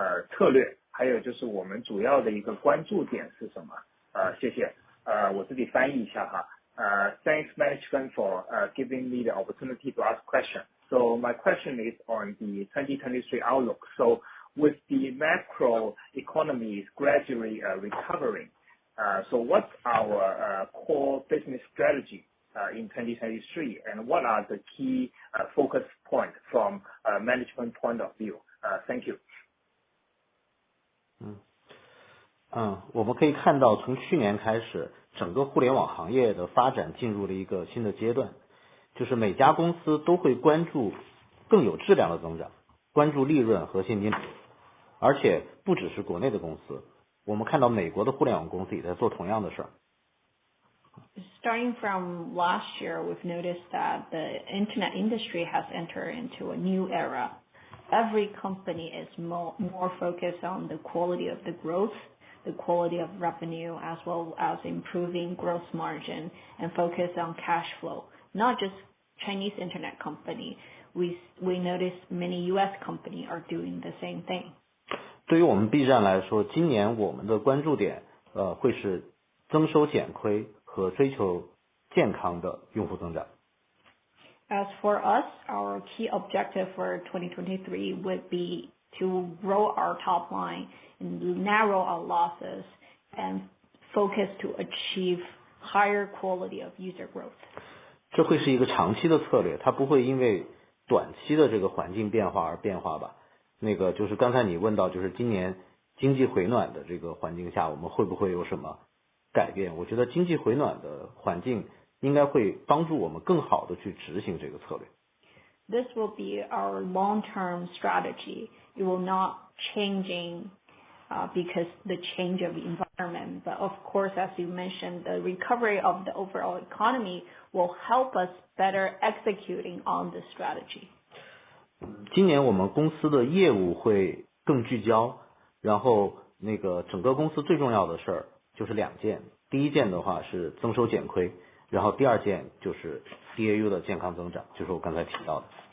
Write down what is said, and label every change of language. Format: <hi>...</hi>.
<zh>策略，还有就是我们主要的一个关注点是什么？谢谢。我自己翻译一下哈。</zh> <en>Thanks management for giving me the opportunity to ask questions. So my question is on the 2023 outlook. So with the macro economies gradually recovering, so what's our core business strategy in 2023, and what are the key focus points from management point of view? Thank you.</en> <zh>我们可以看到从去年开始，整个互联网行业的发展进入了一个新的阶段，就是每家公司都会关注更有质量的增长，关注利润和现金流，而且不只是国内的公司，我们看到美国的互联网公司也在做同样的事儿。</zh> <en>Starting from last year, we've noticed that the internet industry has entered into a new era. Every company is more focused on the quality of the growth, the quality of revenue, as well as improving gross margin and focus on cash flow. Not just Chinese internet company, we notice many US company are doing the same thing.</en> <zh>对于我们 B 站来说，今年我们的关注点会是增收减亏和追求健康的用户增长。</zh> <en>As for us, our key objective for 2023 would be to grow our top line and narrow our losses and focus to achieve higher quality of user growth.</en> <zh>这会是一个长期的策略，它不会因为短期的这个环境变化而变化吧。就是刚才你问到，就是今年经济回暖的这个环境下，我们会不会有什么改变？我觉得经济回暖的环境应该会帮助我们更好的去执行这个策略。</zh> <en>This will be our long-term strategy. It will not changing because the change of the environment. But of course, as you mentioned, the recovery of the overall economy will help us better executing on this strategy.</en> <zh>今年我们公司的业务会更聚焦，然后整个公司最重要的事儿就是两件。第一件的话是增收减亏，然后第二件就是 DAU 的健康增长，就是我刚才提到的。</zh>